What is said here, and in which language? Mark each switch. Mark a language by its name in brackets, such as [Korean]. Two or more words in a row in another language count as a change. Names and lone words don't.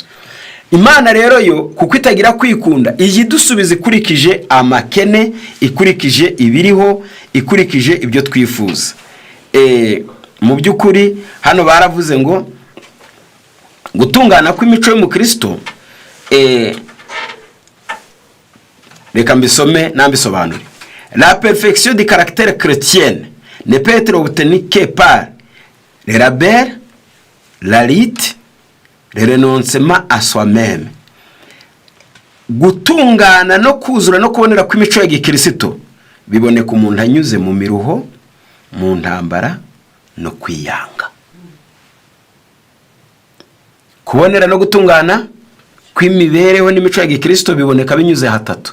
[Kinyarwanda] Imana rero yo kuko itagira kwikunda iji dusubiza ikurikije amakene, ikurikije ibiriho, ikurikije ibyo twifuza. Mu byukuri hano baravuze ngo gutungana kw'imico y'umukristo reka mbisome nambisobanure. [French] La perfection du caractère chrétien ne peut être obtenue que par le labeur, la lutte, le renoncement à soi-même. [Kinyarwanda] Gutungana no kuzura no kubonera kw'imico ya gikristo biboneka umuntu anyuze mu miruho, mu ntambara no kwiyanga. Kubonera no gutungana kw'imibereho n'imico ya gikristo biboneka binyuze hatatu.